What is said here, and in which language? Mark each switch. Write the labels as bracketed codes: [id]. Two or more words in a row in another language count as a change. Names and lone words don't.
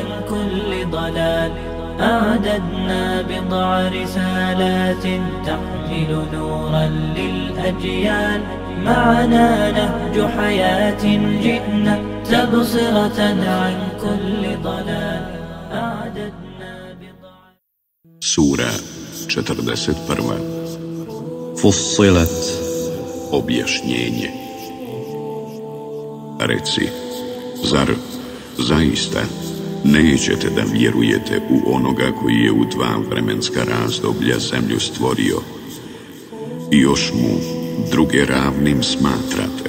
[ar] كل ضلال أعددنا بضع رسالات تحمل نورا للأجيال معنا نهج حياة جئنا تبصرة عن كل ضلال أعددنا بضع [bs] Sura 41. Fussilat. Objašnjenje. Reci, zar zaista nećete da vjerujete u onoga koji je u 2 vremenska razdoblja zemlju stvorio i još mu druge ravnim smatrate?